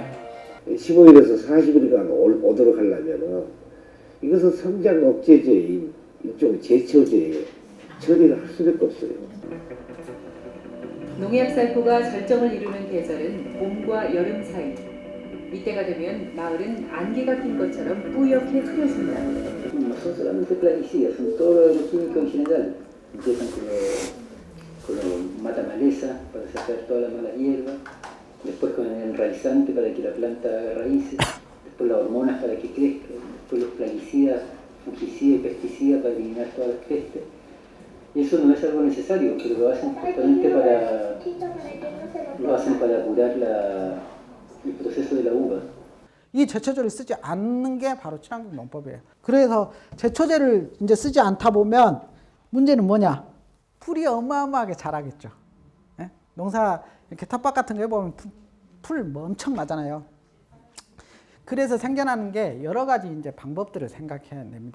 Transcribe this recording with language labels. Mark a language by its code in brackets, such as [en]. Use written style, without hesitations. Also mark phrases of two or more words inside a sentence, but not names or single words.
[ko] 15일에서 40일간 오도록 하려면 이것은 성장 억제제인 일종의 제초제에 처리를 할 수밖에 없어요. 농약 살포가 절정을 이루는 계절은 봄과 여름 사이. 이때가 되면 ma을은 안개가 낀 것처럼 뿌옇게 흐려진다. [es] No son solamente plaguicidas, son todos los químicos en general. Empiezan con los mata maleza para sacar toda la mala hierba, después con el enraizante para que la planta haga raíces, después las hormonas para que crezca, después los plaguicidas, fungicidas y pesticidas para eliminar todas las pestes. Y eso no es algo necesario, pero lo hacen justamente para curar el proceso de la uva. [ko] 이 제초제를 쓰지 않는 게 바로 친환경 농법이에요. 그래서 제초제를 이제 쓰지 않다 보면 문제는 뭐냐? 풀이 어마어마하게 자라겠죠. 예? 농사 이렇게 텃밭 같은 거 해보면 풀 뭐 엄청 나잖아요. 그래서 생겨나는 게 여러 가지 이제 방법들을 생각해야 됩니다.